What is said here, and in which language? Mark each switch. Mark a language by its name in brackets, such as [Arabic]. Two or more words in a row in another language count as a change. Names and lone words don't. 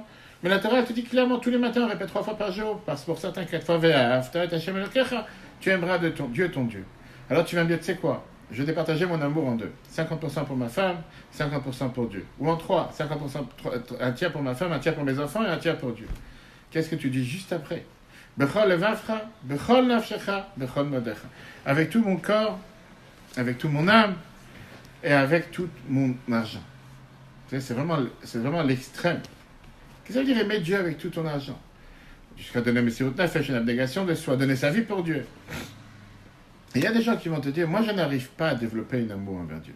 [French] Mais la Torah, elle te dit clairement, tous les matins, on répète 3 fois par jour, parce que pour certains, 4 fois, tu aimeras de ton Dieu. Alors tu vas me dire, tu sais quoi? Je vais départager mon amour en 2. 50% pour ma femme, 50% pour Dieu. Ou en 3, 50%, un tiers pour ma femme, un tiers pour mes enfants et un tiers pour Dieu. Qu'est-ce que tu dis juste après? [Hebrew] בכל לבבך, בכל נפשך, בכל מאדך. [French] Avec tout mon corps, avec toute mon âme et avec tout mon argent. C'est vraiment l'extrême. Qu'est-ce que ça veut dire aimer Dieu avec tout ton argent? Jusqu'à donner [Hebrew] מסירות נפש, [French] une abnégation de soi, donner sa vie pour Dieu. Et il y a des gens qui vont te dire, moi je n'arrive pas à développer un amour envers Dieu.